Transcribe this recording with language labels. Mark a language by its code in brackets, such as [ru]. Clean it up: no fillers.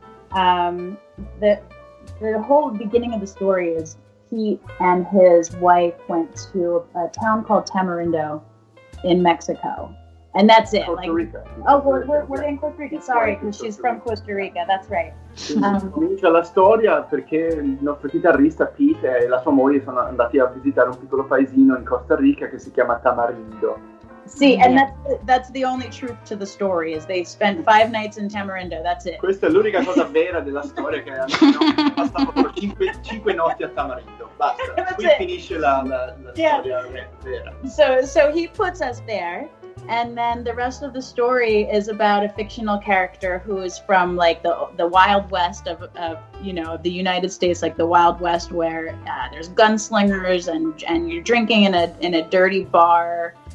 [en] The whole beginning of the story is he and his wife went to a town called Tamarindo in Mexico, and that's it. Costa Rica. We're in Costa Rica. Sorry, because she's from Costa Rica. That's right. [it] Comincia la storia perché il nostro chitarrista Pete e la sua moglie sono andati a visitare un piccolo paesino in Costa Rica che si chiama Tamarindo. [en] See, and that's the only truth to the story, is they spent 5 nights in Tamarindo. That's it. [it] Questa è l'unica cosa vera della storia, che passavano 5 notti a Tamarindo. Basta. Qui finisce la storia vera. [en] So he puts us there, and then the rest of the story is about a fictional character who is from like the Wild West of the United States, like the Wild West, where there's gunslingers and you're drinking in a dirty bar.